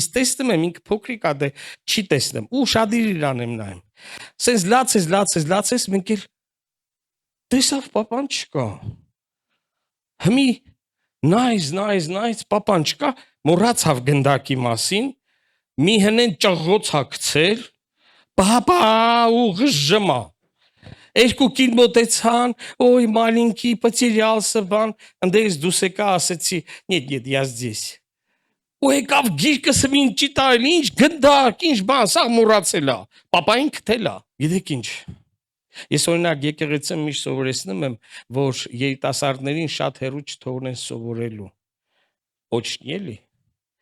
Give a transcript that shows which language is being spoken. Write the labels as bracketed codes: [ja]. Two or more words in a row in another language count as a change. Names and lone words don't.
[hy] տեսնում եմ, ինքը փոքրիկ է դե չի տեսնում, ու շադիր իրան եմ նայում։ Սենց լացես, մենք էլ տեսավ պապան չկա։ Հիմի նայց, պապան չկա, մոռացավ գնդակի մասին, մի հնեն ճղղոց հա գցել, պապա ու գժմա։ Երկուքին մոտեցան, [ru] ой, маленький, потерялся, [hy] բան, ընդերս դուս եկա, ասեցի, [ru] нет, я здесь։ [hy] Ու եկավ գիրկս մին ճիտայել, ինչ գնդակ, ինչ բան, սաղ մոռացել է, պապային գտել է։ Գիտեք ինչ։ Ես օրինակ եկեղեցում միշտ սովորեցնում եմ, որ երիտասարդներին շատ հեռու չթողնեն սովորելու։ Օչնի էլի։